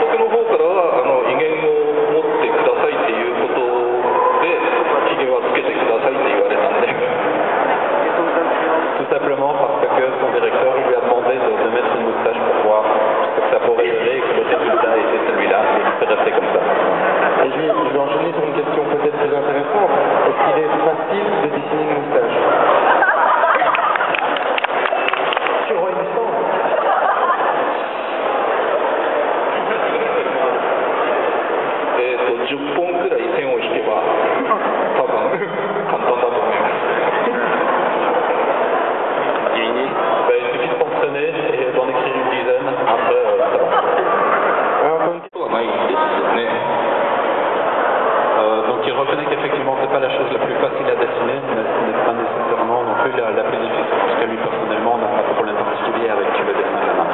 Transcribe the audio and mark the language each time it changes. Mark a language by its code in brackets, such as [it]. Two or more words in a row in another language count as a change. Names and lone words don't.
[ja] 方からは威厳を持ってくださいっていうことで、ひげはつけてくださいって言われたんで。 [fr] Tout simplement parce que son directeur lui a demandé de mettre une moustache pour voir ce que ça pourrait donner et que le résultat était celui-là, et il peut rester comme ça. Et je vais enchaîner sur une question peut-être plus intéressante. Est-ce qu'il est facile de dessiner une moustache? Sur une moustache. [ja] 10 本くらい線を引けば多分簡単だと思います。 [fr] Il suffit de s'entraîner et d'en écrire une dizaine, après ça va. [ja] ことはないですね。 [fr] Donc il reconnaît qu'effectivement c'est pas la chose la plus facile à dessiner, mais ce n'est pas nécessairement non plus la plus difficile, parce que lui personnellement n'a pas de problème particulier avec le dessin de la main.